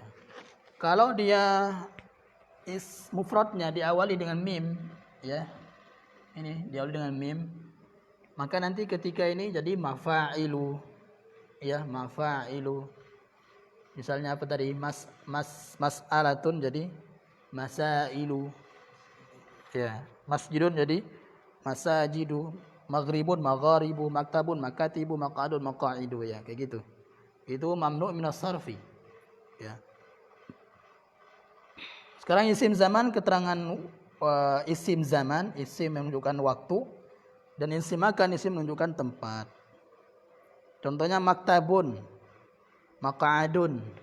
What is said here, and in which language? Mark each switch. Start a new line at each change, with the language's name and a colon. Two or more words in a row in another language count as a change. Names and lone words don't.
Indonesian: Kalau dia mufradnya diawali dengan mim ya, ini diawali dengan mim, maka nanti ketika ini jadi mafa'ilu ya, mafa'ilu. Misalnya apa tadi? Mas'alatun jadi masailu. Ya, masjidun jadi masajidu,
Arabic: مغرب مغارب، مكتب مكاتب، مقعد مقاعد
Indonesian: ya, kayak gitu. Itu
Arabic: ممنوع من الصرف.
Indonesian: Ya. Sekarang isim zaman, keterangan isim zaman, isim yang menunjukkan waktu, dan isim makan, isim menunjukkan tempat. Contohnya
Arabic: مكتب، مقعد.